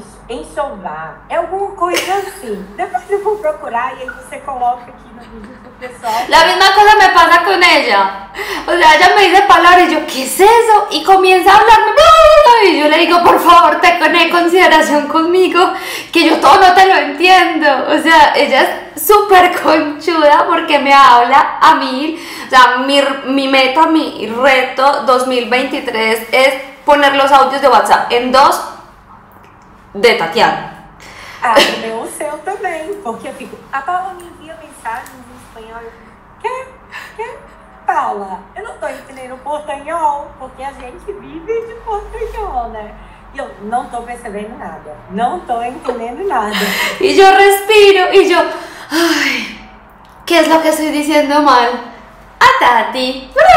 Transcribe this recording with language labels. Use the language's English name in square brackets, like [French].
[Portuguese] Enxovar. É alguma coisa assim. Depois eu vou procurar [Spanish] y ahí [Portuguese] você coloca aqui no vídeo pro pessoal. [Spanish] La misma cosa me pasa con ella. O sea, ella me dice palabras y yo, ¿qué es eso? Y comienza a hablarme. Y yo le digo, por favor, ten consideración conmigo, que yo todo no te lo entiendo. O sea, ella es súper conchuda porque me habla a mí. O sea, mi meta, mi reto 2023 es poner los audios de WhatsApp en 2 de Tatiana. [Portuguese] O meu seu também, porque eu fico, a Paula me envia mensagens em espanhol. Que? Paula, eu não tô entendendo portanhol, porque a gente vive de portanhol, né? E eu não tô percebendo nada, não tô entendendo nada. [Spanish] Y yo respiro y yo, ay, ¿qué es lo que estoy diciendo mal? Tati.